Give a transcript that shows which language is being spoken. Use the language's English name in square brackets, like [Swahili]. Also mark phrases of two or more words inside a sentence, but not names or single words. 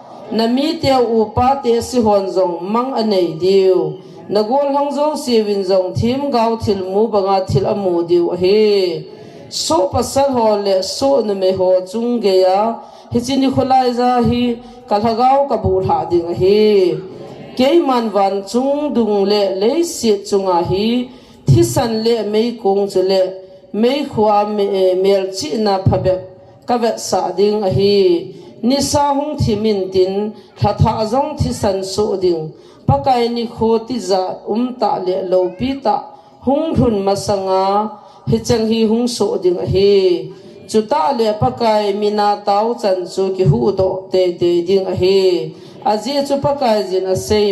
[Thado Chin] nami te upa te si hon zong mang anei diu nagol hong zo si win zong thim gau thil mu banga thil amu diu he so pasal ho le so na me ho chung ge ya hi chini khulai za hi kalhagau kabul ha ding he ke man van chung dung le si chunga hi thisan le mei kong chule mei khwa mel chi na phabe kavet sa ding hi nisa hung thimin tin thatha zong thisan so ding pakai ni khoti za ta le lo pi ta hung thun masanga hi chang hi hung so ding hi chuta le pakai mina tau chan chu ki hu do te ding hi aji chu pakai jin a sei